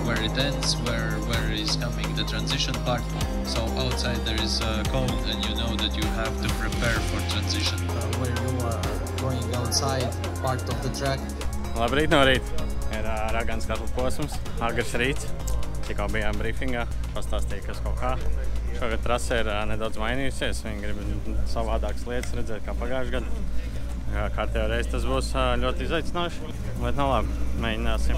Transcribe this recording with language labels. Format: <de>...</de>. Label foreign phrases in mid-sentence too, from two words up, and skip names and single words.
<en>it ends, where is coming the transition part. So outside there is cold, and you know that you have to prepare for transition. Where you are going outside part of the track.</en> <lv>Labrīt no rīta. Ir Ragans katlu posms, agrs rīts. Tikko bijām briefingā, pastāstīja, kas kaut kā. Šogad trase ir nedaudz mainījusies. Viņi grib savādākas lietas redzēt kā pagājušajā gadā. Kārtējo reizi tas būs ļoti izaicinoši, bet no labi, mēģināsim.</lv>